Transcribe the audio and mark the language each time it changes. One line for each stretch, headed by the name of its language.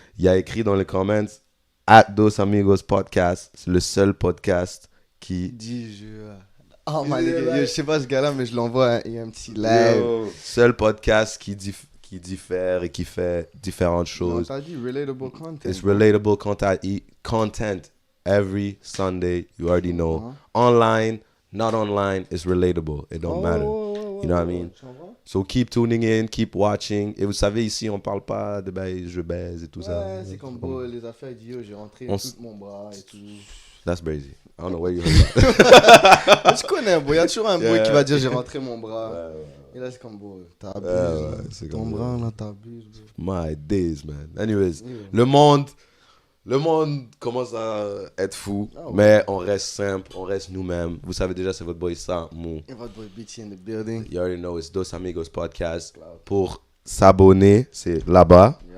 French: Il a écrit dans les comments @Dos Amigos Podcast. C'est le seul podcast qui
English: Oh my nigga,
French: je sais pas ce gars-là, mais je l'envoie. Il y a un petit live. Seul podcast qui diffère et qui fait différentes choses. Non, t'as dit
English: relatable content. It's relatable content every Sunday. You already know. Online, not online, it's relatable. It don't matter. You know what I mean? So keep tuning in, keep watching.
French: Et vous savez, ici, on parle pas de je baise et tout ça. Ouais, c'est comme les affaires d'IO, j'ai rentré tout mon bras et tout.
English: That's crazy. I don't know where you heard that.
French: Tu connais, bro. Il y a toujours un boy qui va dire j'ai rentré mon bras. Et là, c'est comme, bro, t'abuses. Ton bras, là, t'abuses.
English: My days, man.
French: Anyways, le monde commence à être fou, mais on reste simple, on reste nous-mêmes. Vous savez déjà, c'est votre boy Samu. Et votre boy BT
English: in the building. You already know, it's Dos Amigos Podcast.
French: Pour s'abonner, c'est là-bas.